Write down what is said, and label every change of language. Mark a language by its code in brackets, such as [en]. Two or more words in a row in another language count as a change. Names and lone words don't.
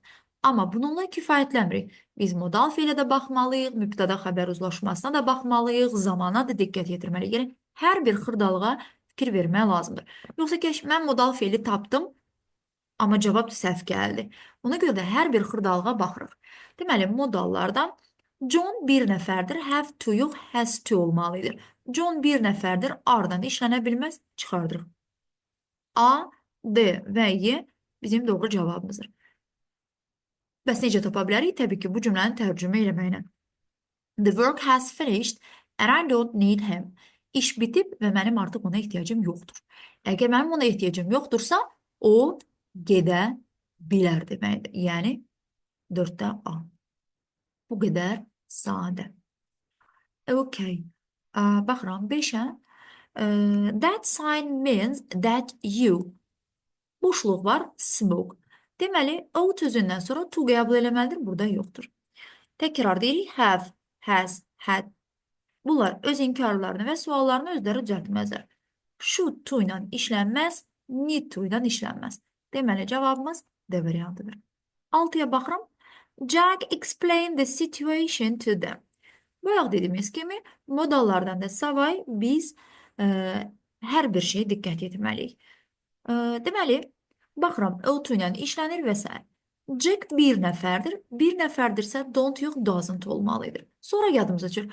[az] Amma bununla kifayətlənmirik. Biz modal feilə də baxmalıyıq, mübtəda xəbər uzlaşmasına da baxmalıyıq, zamana da diqqət yetirməliyik. Yəni, hər bir xırdalığa fikir vermək lazımdır. Yoxsa ki, mən modal feili tapdım, amma cavab səhv gəldi. Ona görə də hər bir xırdalığa baxırıq. Deməli, modallardan John bir nəfərdir, [en] have to [az] yox, [en] has to [az] olmalıdır. John bir nəfərdir, ardından işlənə bilməz, çıxardırıq. A, D və Y bizim doğru cavabımızdır. Bəs necə tapa bilərik? Təbii ki, bu cümləni tərcümə eləməklə. [en] The work has finished and I don't need him. [az] İş bitib və mənim artıq ona ehtiyacım yoxdur. Əgər mənim ona ehtiyacım yoxdursa, o gedə bilər deməkdir. Yəni, 4-də A. Bu qədər sadə. Okay. Baxıram, 5-ə. [en] That sign means that you. [az] Boşluq var, smoke. Deməli, out sözündən sonra to qəbul eləməlidir, burada yoxdur. Təkrar deyirik, [en] have, has, had. [az] Bunlar öz inkarlarını və suallarını özləri düzəltməzlər. [en] Should to [az] ilə işlənməz, [en] need to [az] ilə işlənməz. Deməli, cavabımız D variantıdır. 6-ya baxıram. [en] Jack explained the situation to them. [az] Bayaq dediyimiz kimi, modallardan da savay biz hər bir şeyə diqqət etməliyik. Deməli, baxıram, auto ilə işlənir və s. Jack bir nəfərdir. Bir nəfərdirsə don't yox, doesn't olmalıdır. Sonra yadımıza düşür.